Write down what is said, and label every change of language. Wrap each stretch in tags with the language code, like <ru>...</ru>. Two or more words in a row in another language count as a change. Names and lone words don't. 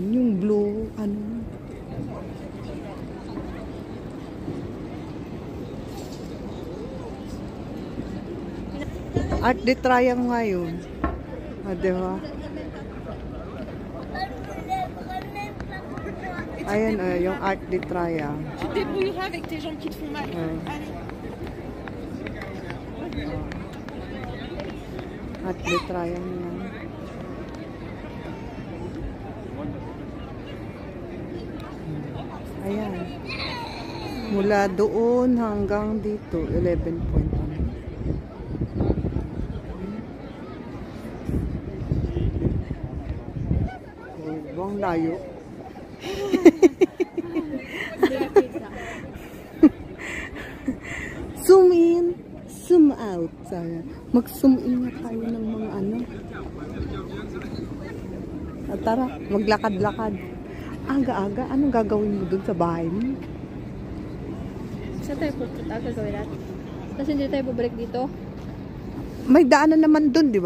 <tl>Yung blue, ano? Art de Triumph nga yun. Ah, diba? Ayan, yung Art de Triumph.</tl> <fr>Tu te débrouilleras avec tes jambes qui te font mal. Allez.</fr> <tl>Art de Triumph yan. Ayan. Mula doon hanggang dito, 11.1. Ang layo.</tl> <en>Zoom in, zoom out.</en> <tl>Mag-zoom in na tayo ng mga ano. Tara, maglakad-lakad. Aga-aga, anong gagawin mo dun sa bahay mo? Saan tayo pupunta? Gagawin natin. Tapos hindi tayo babalik dito? May daanan naman dun, di ba?</tl>